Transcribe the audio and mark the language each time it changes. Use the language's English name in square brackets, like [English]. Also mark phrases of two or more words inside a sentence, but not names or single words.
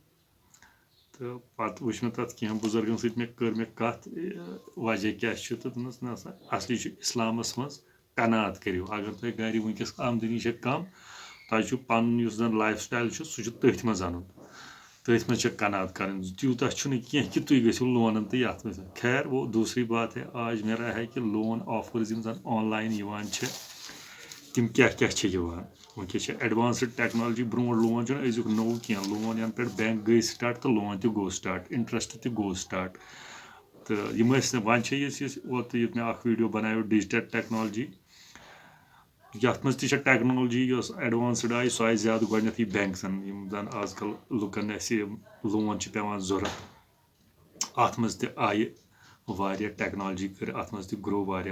[Kashmiri] تہٕ پتہٕ وٕچھ مےٚ تتھ کینٛہہ بُزرگن سۭتۍ کٔر مےٚ کتھ وجہ کیاہ چھُ تہٕ دوٚپنس نہ سا اصلی چھُ اسلامس منٛز قناعت کٔرِو اگر تۄہہِ گرِ وٕنکیٚس آمدٔنی چھےٚ کم تۄہہِ چھُ پنُن یُس زن [English] life style [Kashmiri] چھُ سُہ چھُ تٔتھۍ منٛز انُن تٔتھۍ منٛز چھےٚ قناعت کرٕنۍ تیوٗتاہ چھُنہٕ کینٛہہ کہِ تُہۍ گٔژھِو لونن تہٕ یتھ منٛز. [Urdu] خیر وہ دوٗسری بات ہے آج میرا ہے [Kashmiri] کہِ [English] loan offers [Kashmiri] یِم زن آنلاین یِوان چھِ تِم کیاہ کیاہ چھِ یِوان. وٕنکیٚس چھِ [English] advanced technology [Kashmiri] برونٛٹھ لون چھُنہٕ أزیُک نوٚو کینٛہہ لون ینہٕ پٮ۪ٹھ بینک گٔے سٹاٹ تہٕ لون تہِ گوٚو سٹاٹ انٹرسٹ تہِ گوٚو سٹاٹ. تہٕ یِم ٲسۍ نہٕ وۄنۍ چھِ یُس اوترٕ ییٚتہِ مےٚ اکھ ویٖڈیو بناوِ [English] digital technology [Kashmiri] یتھ منٛز تہِ چھےٚ ٹیکنالجی یۄس ایڈوانسٕڈ آیہِ سۄ آیہِ زیادٕ گۄڈنیتھٕے بینکسن یِم زن آز کل لُکن اسہِ لون چھِ پٮ۪وان ضوٚرتھ اتھ منٛز تہِ آیہِ واریاہ ٹیکنالجی کٔر اتھ منٛز تہِ گرو واریاہ.